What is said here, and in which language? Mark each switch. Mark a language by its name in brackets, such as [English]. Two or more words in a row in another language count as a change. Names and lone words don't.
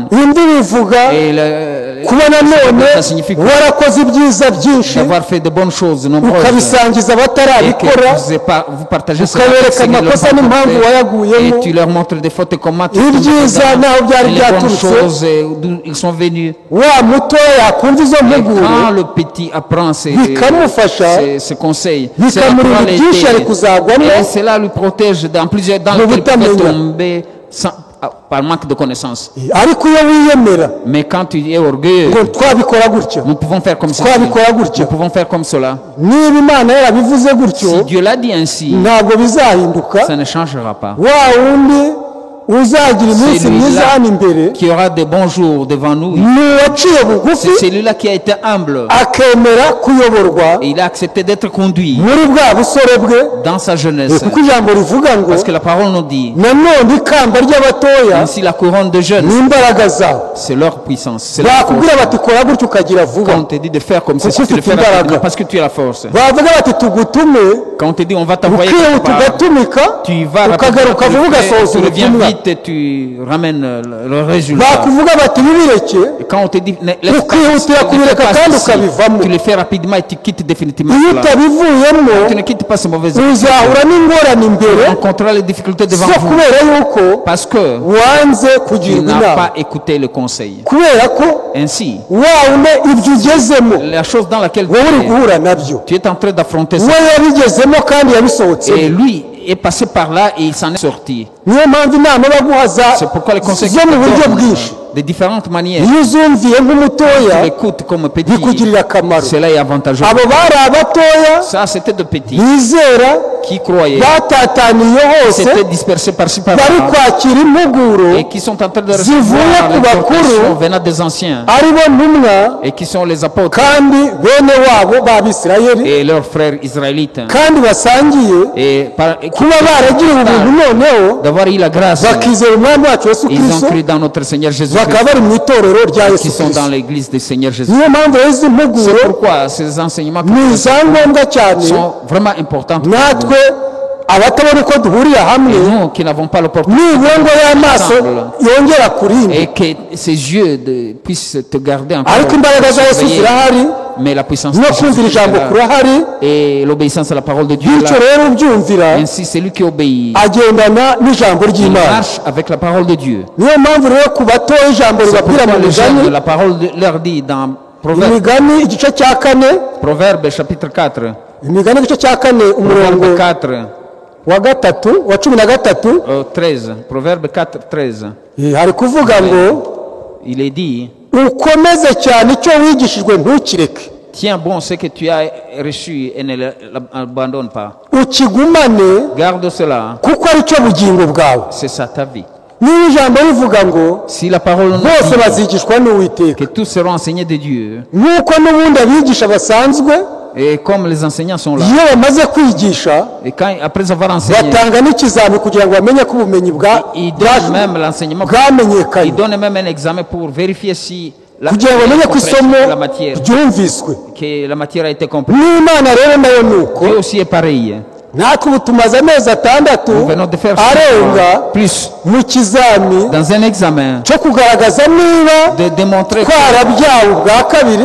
[Kinyarwanda] imvi bivuga [French] Et le, [Kinyarwanda] kuba nanone [French] ça signifie quoi? [Kinyarwanda] warakoze ibyiza byinshi [French] D'avoir fait de bonnes choses nombreuses [Kinyarwanda] ukabisangiza [French] et que [Kinyarwanda] abatarabikora [French] vous partagez cela [Kinyarwanda] ukabereka [French] avec ceux qui ne l'ont [Kinyarwanda] amakosa [French] pas [Kinyarwanda] n'impamvu [French] fait. [Kinyarwanda] wayaguyemo [French] Et tu leur montres des fautes et comment tu [Kinyarwanda] ibyiza n'aho byari [French] et les bonnes [Kinyarwanda] byaturutse [French] choses d'où ils sont venus. [Kinyarwanda] wa mutoya yakumva izo [French] Et [Kinyarwanda] mpuguro [French] quand le petit apprend [Kinyarwanda] bikamufasha [French] ces conseils, c'est la [Kinyarwanda] bikamurinda [French] moralité. [Kinyarwanda] byinshi ari kuzagwamo [French] Et cela lui protège dans plusieurs dans [Kinyarwanda] Mu [French] lesquels il peut [Kinyarwanda] butamenya. [French] tomber par manque de connaissances. [Kinyarwanda] ariko iyo wiyemera [French] Mais quand tu es orgueilleux, [Kinyarwanda] ngo twabikora gutya [French] nous pouvons faire comme ceci. [Kinyarwanda] twabikora gutya [French] Nous pouvons faire comme cela. [Kinyarwanda] niba imana yarabivuze gutyo [French] Si Dieu l'a dit ainsi, [Kinyarwanda] ntabwo bizahinduka [French] ça ne changera pas. [Kinyarwanda] wa wundi uzagira iminsi [French] Celui-là [Kinyarwanda] myiza hano imbere [French] qui aura des bons jours devant nous, [Kinyarwanda] ni uwaciye bugufi [French] c'est celui-là qui a été humble. [Kinyarwanda] akemera kuyoborwa [French] Et il a accepté d'être conduit [Kinyarwanda] muri bwa busore bwe [French] dans sa jeunesse. [Kinyarwanda] kuko ijambo rivuga ngo [French] Parce que la parole nous dit, [Kinyarwanda] nanone ikamba ry'abatoya [French] ainsi la couronne de jeunes, [Kinyarwanda] ni imbaraga zabo [French] c'est leur puissance. C'est leur force. [Kinyarwanda] bakubwira bati kora gutya ukagira vuba [French] Quand on te dit de faire comme ça, [Kinyarwanda] Kuko [French] tu le [Kinyarwanda] ufite [French] fais rapidement [Kinyarwanda] imbaraga. [French] parce que tu as la force. [Kinyarwanda] bavuga bati tugutume [French] Quand on te dit on va t'envoyer [Kinyarwanda] ukihuta [French] quelque part, [Kinyarwanda] ugatumika [French] tu vas [Kinyarwanda] ukagaruka vuba [French] rapidement, [Kinyarwanda] ugasohoza [French] tu reviens [Kinyarwanda] ubutumwa [French] vite et tu ramènes le résultat. [Kinyarwanda] bakuvuga bati bibireke [French] Et quand on te dit laisse [Kinyarwanda] ukihutira kubireka kandi ukabivamo [French] tu le fais rapidement et tu quittes définitivement [Kinyarwanda] iyo [French] cela. [Kinyarwanda] utabivuyemo [French] Tu ne quittes pas ce mauvais [Kinyarwanda] uzahura n'ingorane [French] Tu [Kinyarwanda] imbere [French] rencontreras les difficultés devant [Kinyarwanda] zo [French] vous [Kinyarwanda] kubera yuko [French] parce que [Kinyarwanda] wanze [French] tu [Kinyarwanda] kugirwa [French] n'as [Kinyarwanda] inama [French] pas écouté le conseil. [Kinyarwanda] kubera ko [French] Ainsi, [Kinyarwanda] wawume ibyo ugezemo [French] la chose dans laquelle [Kinyarwanda] wowe uri guhura nabyo [French] tu es en train d'affronter ça. [Kinyarwanda] we yabigezemo kandi [French] Et [Kinyarwanda] yabisohotsemo [French] lui est passé par là et il s'en est sorti. [Kinyarwanda] niyo mpamvu inama baguhaza [French] C'est pourquoi les conseils [Kinyarwanda] zo mu buryo bwinshi [French] de différentes manières. [Kinyarwanda] iyo uzumviye nk'umutoya [French] Écoute comme petit, [Kinyarwanda] bikugirira akamaro [French] cela est avantageux. [Kinyarwanda] abo bari abatoya [French] Ça, c'était de petits [Kinyarwanda] bizera [French] qui croyaient, [Kinyarwanda] batataniye hose [French] s'étaient dispersés par-ci [Kinyarwanda] bari [French] par-là [Kinyarwanda] kwakira impuguro [French] et qui sont en train de [Kinyarwanda] zivuye [French] recevoir [Kinyarwanda] ku [French] les [Kinyarwanda] bakuru [French] exhortations venant des anciens [Kinyarwanda] ari bo ntumwa [French] et qui sont les apôtres [Kinyarwanda] kandi bene wabo b'abisirayeli [French] et leurs frères israélites [Kinyarwanda] kandi basangiye [French] et [Kinyarwanda] kuba baragiriwe ubuntu noneho [French] d'avoir eu la grâce. [Kinyarwanda] bakizera umwami wacu yesu [French] Ils ont [Kinyarwanda] kirisito [French] cru dans notre Seigneur Jésus-Christ [Kinyarwanda] bakaba bari mu itorero rya [French] qui [Kinyarwanda] yesu [French] sont dans [Kinyarwanda] kirisito [French] l'église du Seigneur Jésus. [Kinyarwanda] niyo mpamvu rero izi [French] C'est [Kinyarwanda] mpuguro [French] pourquoi ces enseignements [Kinyarwanda] ni izangombwa cyane [French] sont vraiment importants pour nous. [Kinyarwanda] natwe abatabona uko duhurira hamwe [French] Et nous qui n'avons pas l'opportunité [Kinyarwanda] nibura y'amaso yongera kurinde [French] et que ses yeux puissent te garder encore. [Kinyarwanda] ariko imbaraga za Yesu zirahari [French] Mais la puissance [Kinyarwanda] no [French] de Jésus [Kinyarwanda] kumvira [French] est [Kinyarwanda] ijambo [French] là. [Kinyarwanda] kurahari [French] Et l'obéissance à la parole de Dieu est [Kinyarwanda] bityo [French] là. [Kinyarwanda] rero ubyumvira [French] Ainsi, celui qui obéit, [Kinyarwanda] agendana n'ijambo [French] il [Kinyarwanda] ry'Imana [French] marche avec la parole de Dieu. [Kinyarwanda] niyo mpamvu rero ku batoya ijambo [French] C'est [Kinyarwanda] ribabwira [French] pourquoi [Kinyarwanda] mu [French] le jeune de [Kinyarwanda] migani [French] la parole leur dit dans Proverbe, [Kinyarwanda] imigani igice cya kane [French] Proverbe chapitre 4, [Kinyarwanda] imigani igice cya kane umurongo [French] Proverbe 4, [Kinyarwanda] wa gatatu wa 13 [French] 13, Proverbe 4, 13, [Kinyarwanda] hari kuvuga ngo [French] il est dit, [Kinyarwanda] ukomeze cyane icyo wigishijwe ntukireke [French] tiens bon ce que tu as reçu et ne l'abandonne pas. [Kinyarwanda] ukigumane [French] Garde cela, [Kinyarwanda] kuko ari cyo bugingo bwawe [French] c'est ça ta vie. [Kinyarwanda] niba ijambo rivuga ngo [French] Si la parole nous [Kinyarwanda] bose [French] dit [Kinyarwanda] bazigishwa n'uwiteka [French] que tous seront enseignés de Dieu, [Kinyarwanda] nk'uko n'ubundi abigisha basanzwe [French] et comme les enseignants sont là, [Kinyarwanda] iyo bamaze kwigisha [French] et quand, après avoir enseigné, [Kinyarwanda] batanga n'ikizami kugira ngo bamenye ko ubumenyi [French] ils donnent même l'enseignement, [Kinyarwanda] bwamenyekanye [French] ils donnent même un examen pour vérifier si la, [Kinyarwanda] kugira ngo bamenye ko isomo [French] la matière, [Kinyarwanda] ryumviswe [French] que la matière a été comprise. [Kinyarwanda] n'imana rero nayo ni uko [French] Dieu aussi est pareil. [Kinyarwanda] natwe ubu tumaze amezi atandatu [French] Nous venons de faire [Kinyarwanda] arenga [French] plus [Kinyarwanda] mu kizami [French] dans un examen [Kinyarwanda] cyo kugaragaza niba [French] de démontrer [Kinyarwanda] twarabyawe ubwa kabiri